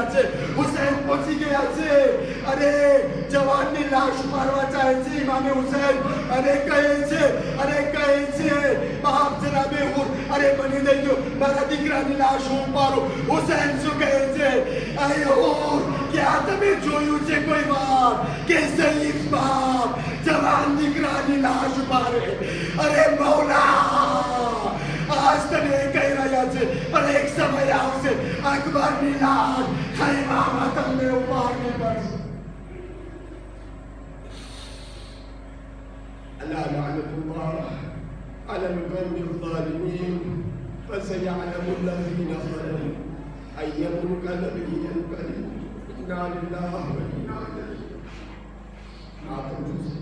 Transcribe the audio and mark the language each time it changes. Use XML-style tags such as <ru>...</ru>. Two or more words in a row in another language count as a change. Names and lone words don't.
<gu>ગયા છે અરે જવાનની લાશ ઉપાડવા ચાહે છે ઇમામે હુસૈન અને કહે છે બાપ જનાબે હોર અરે બની દઈ દો મારા દીકરાની લાશ ઉપાડો હુસૈન શું કહે છે અરે હોર क्या તમે જોયું છે કોઈ વાર કે શહીદ બાપ જવાન દીકરાની લાશ ઉપાડે અરે મૌલા આજ તમે કહી રહ્યા છે પણ એક સમય આવશે અકબરની લાશ ખૈમામાં તમને ઉપાડવી પડશે</gu> <ar>ألا لعنة الله على القوم الظالمين فسيعلم الذين ظلموا أي منقلب ينقلب إنا لله وإنا إليه راجعون</ar>